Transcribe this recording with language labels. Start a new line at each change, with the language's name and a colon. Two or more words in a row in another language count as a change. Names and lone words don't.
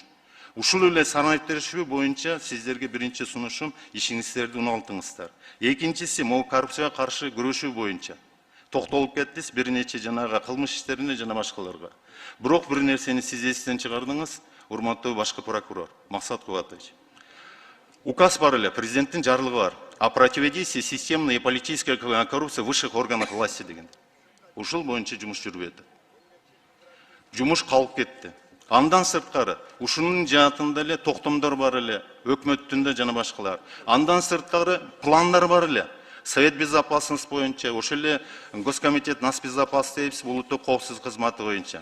Kyrgyz: Ушул эле санариптештирүү боюнча сиздерге биринчи сунушум ишиңиздерди уналттыңыздар. Экинчиси могу коррупцияга каршы күрөшүү боюнча токтолуп кеттиз бир нече жанагы кылмыш иштерине жана башкаларга. Бирок бир нерсени сиз эстен чыгардыңыз, урматтуу башкы прокурор Максат Кубатович. Указ бар эле, президенттин жарлыгы бар.
Russian: О противодействии системной и политической коррупции в высших органах власти деген.
Kyrgyz: Ушул боюнча жумуш жүрбөй атат. Жумуш калып кетти. Андан сырткары, ушунун жаатында эле токтомдор бар эле, өкмөттүн да жана башкалар. Андан сырткары пландар бар эле.
Russian: Совет безопасности
Kyrgyz: боюнча, ошол эле
Russian: Госкомитет насбезопасности
Kyrgyz: улуттук коопсуздук кызматы боюнча.